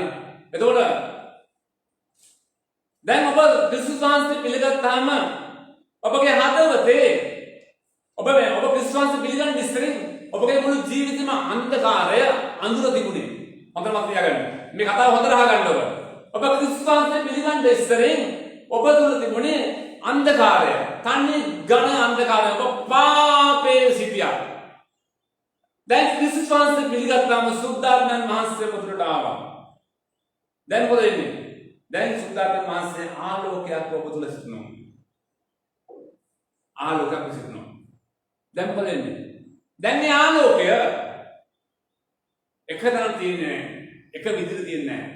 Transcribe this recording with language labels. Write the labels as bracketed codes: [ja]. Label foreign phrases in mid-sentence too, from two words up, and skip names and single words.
[si] එතකොට දැන් ඔබ ක්‍රිස්තුස් වහන්සේ පිළිගත්තාම ඔබගේ හදවතේ ඔබ ක්‍රිස්තුස් වහන්සේ පිළිගන්න ඉස්සරින් ඔබගේ මුළු ජීවිතේම අන්ධකාරය අඳුර තිබුණේ. හොඳට මතක තියාගන්න. මේ කතාව හොඳට අහගන්න ඔබ. ඔබ ක්‍රිස්තුස් වහන්සේ පිළිගන්න ඉස්සරින් ඔබ තුල තිබුණේ अंधकार तन्नी गण अंधकार पापे सिटिया දැන් ක්‍රිස්තුස් වහන්සේ පිළිගත්තාම සුද්ධාත්මයන් වහන්සේ පුදුරට ආවා. දැන් මොකද වෙන්නේ? දැන් සුද්ධාත්මයන් වහන්සේ ආලෝකයක් ඔබ තුල සිටිනවා. ආලෝකයක් සිටිනවා. දැන් මොකද වෙන්නේ? දැන් මේ ආලෝකය එකතැන තියෙන්නේ එක විදිහට තියෙන්නේ නැහැ.